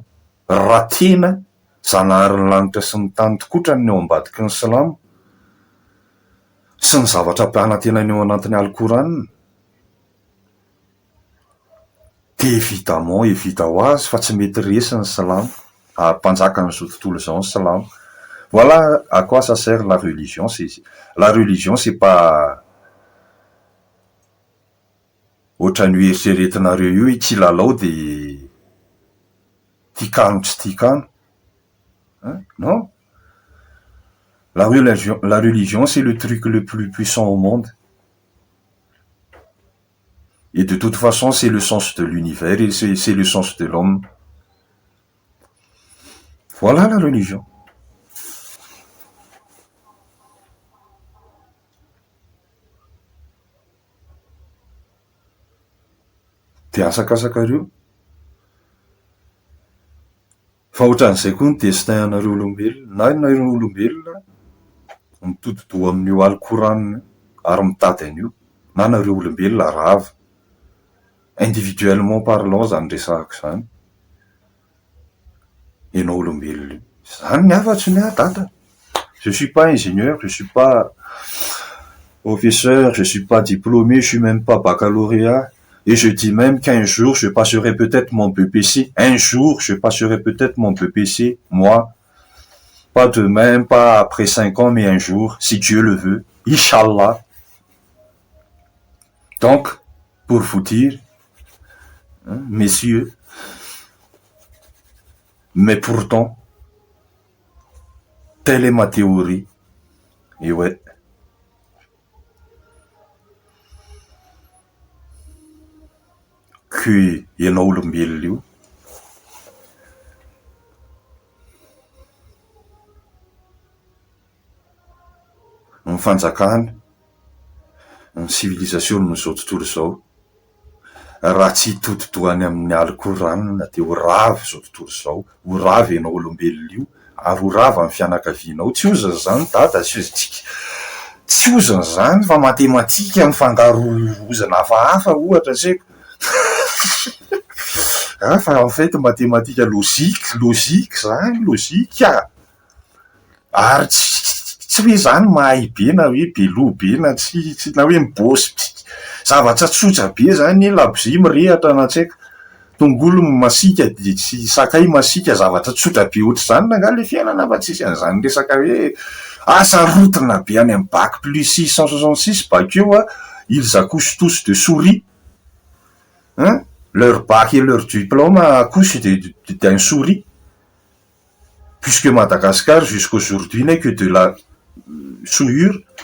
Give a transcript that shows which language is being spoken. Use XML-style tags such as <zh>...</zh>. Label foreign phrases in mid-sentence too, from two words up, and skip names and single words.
<mg>Raha tena Zanaharin'ny lanitra sy ny tany tokotra ny eo ambadiky ny salamo sy ny zavatra mpianatena eo anatin'ny alikoranina. Évidemment, évita ho azy fa tsy mety resy ny salamo. Mpanjaka n'izao tontolo izao ny salamo.</mg> <fr>Voilà à quoi ça sert la religion. La religion, c'est pas</fr> <mg>ohatran'ny eritreretinareo io hoe kilalao de tikano tsy tikano.</mg> <fr>Non. La religion, c'est le truc le plus puissant au monde. Et de toute façon, c'est le sens de l'univers et c'est le sens de l'homme. Voilà la religion. De asakasakareo.</fr> <mg>Fa ohatran'izay koa ny destin anareo olombelona, na ireo olombelona mitotodo amin'io alikoranina ary mitady an'io, na nareo olombelona rava.</mg> <fr>Individuellement parlant</fr> <mg>zany resahako zany. Ianao olombelona io. Zany ny afatsy ny dada.</mg> <fr>Je suis pas ingénieur, je suis pas professeur, je suis pas diplômé, je suis même pas baccalauréat. Et je dis même qu'un jour, je passerai peut-être mon BPC. Un jour, je passerai peut-être mon BPC, moi. Pas demain, pas après 5 ans, mais un jour, si Dieu le veut.</fr> <ar>Inch'Allah.</ar> <fr>Donc, pour vous dire, hein, messieurs, mais pourtant, telle est ma théorie. Et ouais.</fr> <mg>Que ianao olombelona io ny fanjakana ny civilisation n'izao tontolo izao raha tsy hitotodoany amin'ny alikoranina de ho rava zao tontolo izao, ho rava ianao olombelona io ary ho rava amin'ny fianakavianao. Tsy ozany zany dada, tsy ozany zany fa matematika mifangaro ozana hafahafa ohatra tseko.</mg> <fr>Fa en fait mathématique logique zany, logique.</fr> <mg>Ary tsy hoe zany mahay be na hoe beloha be na tsy na hoe mibôsy zavatra tsotra be zany labozia mirehatra na tsaiko. Tongolo masika de tsy sakay masika, zavatra tsotra be ohatry zany nanga le fiainana fa tsisy an'izany resaka hoe asa rotina be any amin'ny</mg> <fr>bac plus 666</fr> <mg>bakeo</mg> <fr>ils accouchent tous de souris. Hein? Leur bac et leur diplôme accouchent d'un souris. Puisque Madagascar, jusqu'aujourd'hui, n'est que de la souillure.</fr>